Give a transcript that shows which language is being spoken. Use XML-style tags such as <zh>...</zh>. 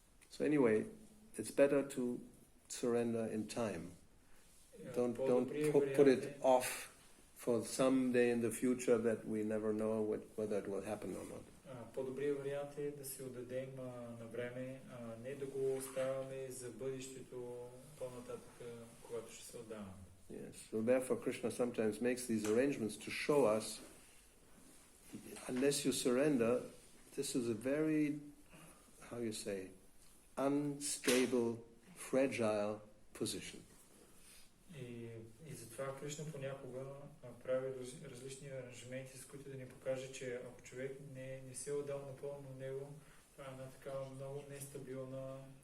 <en>So anyway, it's better to surrender in time. Don't put it off for some day in the future that we never know whether it will happen or not.</en> <bg>По-добрият вариант е да се отдадем на време, не да го оставяме за бъдещето по-нататък, когато ще се отдаваме.</bg> <en>Yes. So therefore Krishna sometimes makes these arrangements to show us unless you surrender, this is a very, how you say, unstable, fragile position.</en> <bg>И затова Кришна понякога прави различни аранжименти, с които да ни покаже, че ако човек не се е отдал напълно на него, това е една такава много нестабилна</bg>